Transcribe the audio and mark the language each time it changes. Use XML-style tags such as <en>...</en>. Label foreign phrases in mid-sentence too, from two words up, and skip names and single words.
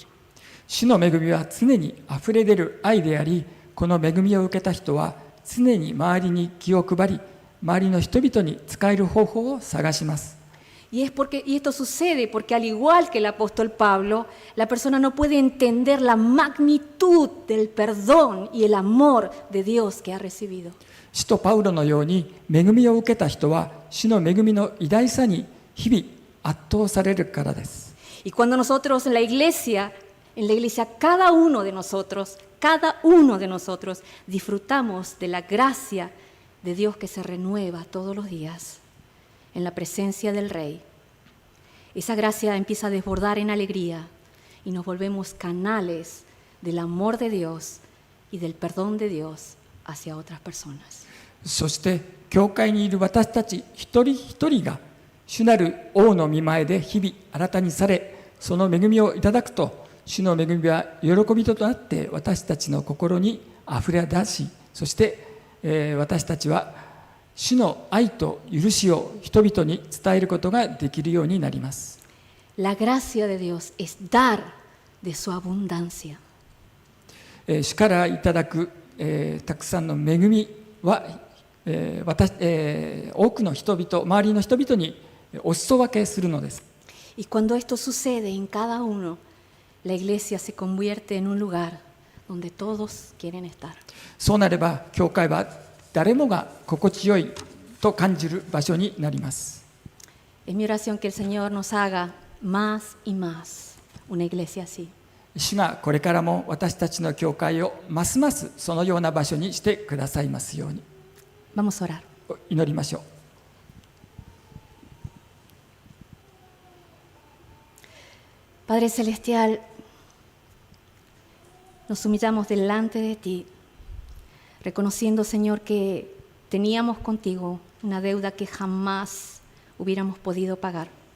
<ja>主の恵みは常にあふれ出る愛であり、この恵みを受けた人は常に周りに気を配り、周りの人々に使える方法を探します。</ja> <es>Y esto sucede porque al igual que el apóstol Pablo, la persona no puede entender la magnitud del perdón y el amor de Dios que ha recibido.</es> <ja>使徒パウロのように恵みを受けた人は主の恵みの偉大さに日々圧倒されるからです。</ja> <es>Y cuando nosotros en la iglesia, cada uno de nosotros disfrutamos de la gracia de Dios que se renueva todos los días en la presencia del Rey. Esa gracia empieza a desbordar en alegría y nos volvemos canales del amor de Dios y del perdón de Dios hacia otras personas.</es> <ja>そして教会にいる私たち一人一人が主なる王の御前で日々新たにされ、その恵みをいただくと、主の恵みは喜びとなって私たちの心にあふれ出し、そして、私たちは主の愛と許しを人々に伝えることができるようになります。</ja> <es>La gracia de Dios es dar de su abundancia.</es> <ja>主からいただく、たくさんの恵みは、多くの人々、周りの人々にお裾分けするのです。</ja> <es>Y cuando esto sucede en cada uno, la iglesia se convierte en un lugar donde todos quieren estar.</es> <ja>そうなれば教会は誰もが心地よいと感じる場所になります。</ja> <es>Es mi oración que el Señor nos haga más y más una iglesia así.</es> <ja>主がこれからも私たちの教会をますますそのような場所にしてくださいますように。</ja> <es>Vamos a orar.</es> <ja>祈りましょう。</ja> <es>Padre Celestial, nos humillamos delante de ti, reconociendo, Señor, que teníamos contigo una deuda que jamás hubiéramos podido pagar.</es>